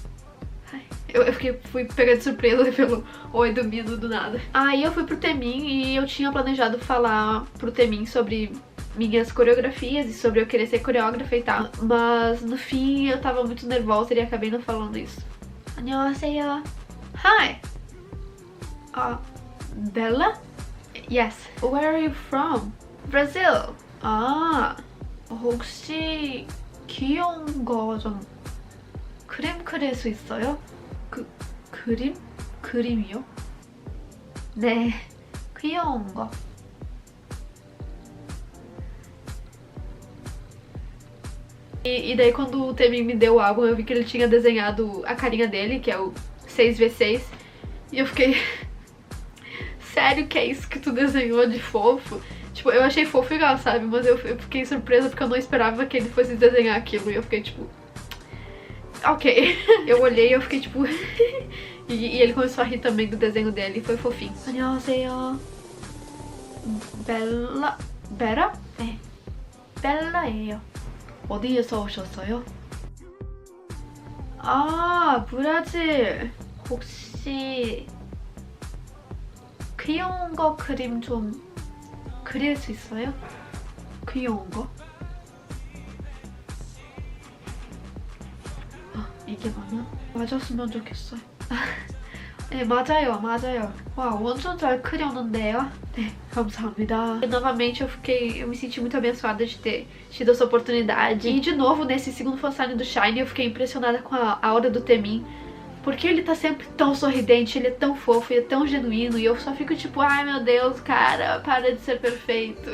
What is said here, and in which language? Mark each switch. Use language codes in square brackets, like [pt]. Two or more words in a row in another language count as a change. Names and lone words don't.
[en] Hi. [pt] fui pega de surpresa pelo oi do Mino do nada. Aí eu fui pro Temin e eu tinha planejado falar pro Temin sobre minhas coreografias e sobre eu querer ser coreógrafa e tal. Mas no fim eu tava muito nervosa e acabei não falando isso. [ko] 안녕하세요. [en] Hi. Bella? Yes. Where are you from? Brazil. [ko] 혹시 귀여운 거 좀 그림 그릴 수 있어요? 그림? 그림이요? 네, 귀여운 거. [pt] E daí quando o Temin me deu o álbum, eu vi que ele tinha desenhado a carinha dele, que é o 6x6. E eu fiquei... Sério que é isso que tu desenhou de fofo? Tipo, eu achei fofo e legal, sabe? Mas eu fiquei surpresa porque eu não esperava que ele fosse desenhar aquilo. E eu fiquei tipo... Ok. Eu olhei e eu fiquei tipo... e ele começou a rir também do desenho dele. E foi fofinho. [ko] 안녕하세요. Bella? 네. 벨라예요. 어디에서 오셨어요? 브라질. 혹시 귀여운 거 그림 좀 그릴 수 있어요? 귀여운 거? 이게 맞나? 맞았으면 좋겠어요. 네, 맞아요. Uau, 완전 잘 그렸는데요? 네, 감사합니다. [pt] E, novamente eu me senti muito abençoada de ter tido essa oportunidade. E de novo, nesse segundo fansign do Shine, eu fiquei impressionada com a aura do Temin. Porque ele tá sempre tão sorridente, ele é tão fofo, ele é tão genuíno. E eu só fico tipo, ai meu Deus, cara, para de ser perfeito.